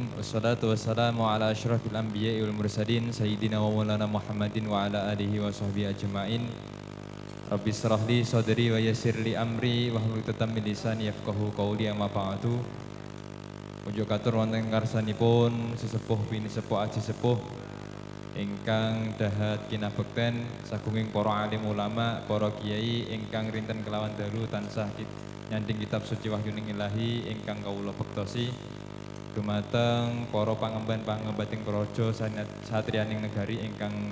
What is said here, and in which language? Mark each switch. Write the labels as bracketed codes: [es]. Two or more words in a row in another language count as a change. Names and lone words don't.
[ar] والصلاة والسلام على أشرف الأنبياء والمرسلين سيدنا ومولانا محمد وعلى آله وصحبه أجمعين. رب اشرح لي صدري ويسر لي أمري واحلل عقدة من لساني يفقهوا قولي أما بعد. [jv] Unjuk katur wonten ngarsanipun sesepuh bini sepuh aji sepuh ingkang dahat kinabekten sagunging para alim ulama, para kiai ingkang rinten kelawan dalu tansah nyanding kitab suci wahyuning ilahi ingkang kawula bektosi dumateng para pangemban-pangembating praja satriyaning negari ingkang